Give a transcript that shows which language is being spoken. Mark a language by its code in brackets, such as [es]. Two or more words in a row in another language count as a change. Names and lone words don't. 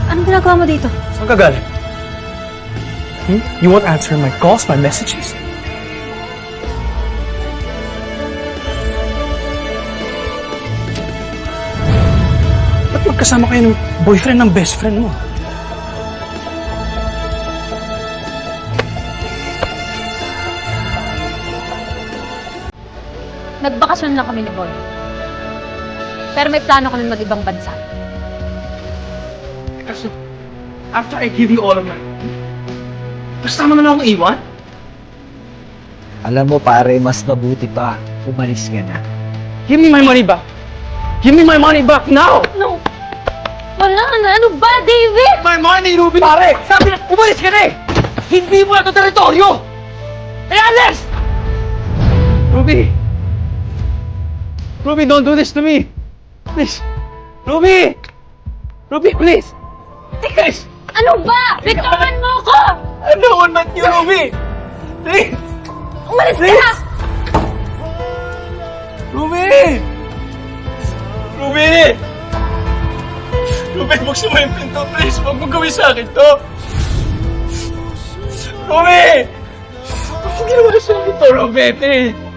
[tl] ginagawa mo dito? Saan ka galing? [en] You won't answer my calls, my messages? [tl] Ba't magkasama kayo ng boyfriend ng [en] best friend [tl] mo? Nagbakasyon lang kami ni Boy. Pero may plano kami mag-ibang bansa. Kasi, [en] after I give you all of my money, [tl] basta mo na lang akong iwan? Alam mo pare, mas mabuti pa. Umalis ka na. [en] Give me my money back! Give me my money back now! No! [tl] Wala na! Ano ba, David? [en] My money, [tl] Ruby! Pare! Sabi na, umalis ka na eh! Hindi mo na ito teritoryo! [en] Hey, Alex! Ruby! Ruby, don't do this to me! Please! Ruby! Ruby, please! Please! [tl] Ano ba? Bitawan mo ko! [en] I don't want that you, Ruby! Please! [tl] Umalis ka [en] Please! [tl] na! Ruby! Ruby! Ruby, buksan mo yung pinto, please! Huwag mong gawin sa akin to! Ruby! Huwag ginawa sa akin to, Ruby, please!